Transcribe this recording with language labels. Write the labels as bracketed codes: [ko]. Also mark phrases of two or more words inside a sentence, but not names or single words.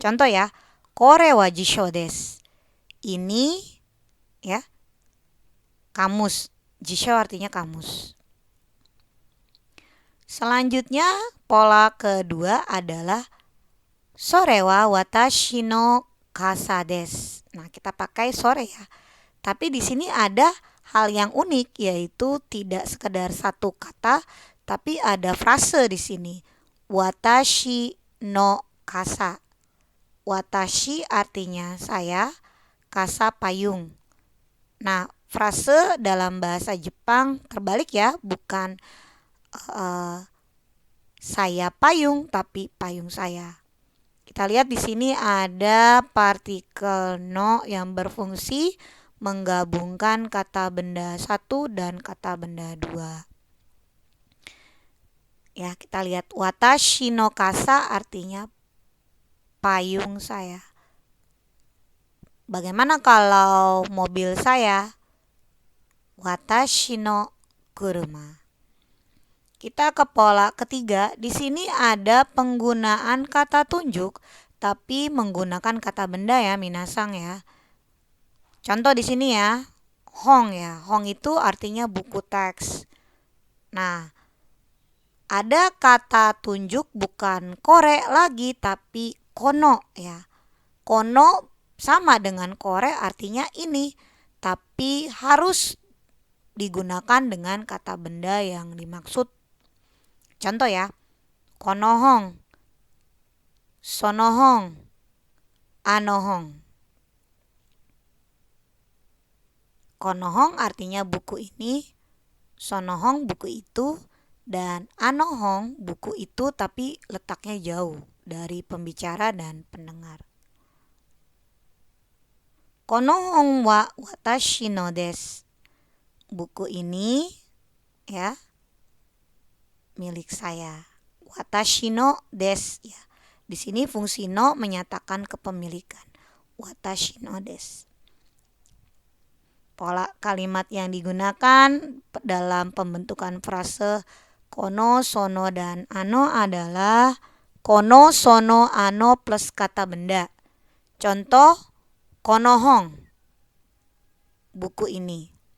[id] Contoh ya, [ja] これは辞書です. [id] Ini ya, kamus. Jisho artinya kamus. Selanjutnya, pola kedua adalah [ja] それは私の傘です. [id] Nah, kita pakai sore ya. Tapi di sini ada hal yang unik, yaitu tidak sekedar satu kata, tapi ada frase di sini. [ja] 私の傘. [id] Watashi artinya saya, kasa payung. Nah, frase dalam bahasa Jepang terbalik ya, bukan saya payung, tapi payung saya. Kita lihat di sini ada partikel no yang berfungsi menggabungkan kata benda satu dan kata benda dua. Ya, kita lihat [ja] 私の傘 [id] artinya payung saya. Bagaimana kalau mobil saya? [ja] 私の車. [id] Kita ke pola ketiga. Di sini ada penggunaan kata tunjuk tapi menggunakan kata benda ya, minasang ya. Contoh di sini ya, hong ya. Hong itu artinya buku teks. Nah, ada kata tunjuk bukan kore lagi tapi kono ya. Kono sama dengan kore artinya ini, tapi harus digunakan dengan kata benda yang dimaksud. Contoh ya, [ja] この本、その本、あの本. [id] Konohong artinya buku ini, sonohong buku itu, dan anohong buku itu tapi letaknya jauh dari pembicara dan pendengar. [ja] この本は私のです. [id] Buku ini ya milik saya. [ja] 私のです ya. [id] Di sini fungsi no menyatakan kepemilikan. [ja] 私のです. [id] Pola kalimat yang digunakan dalam pembentukan frase kono, sono, dan ano adalah kono, sono, ano plus kata benda. Contoh, konohong, buku ini.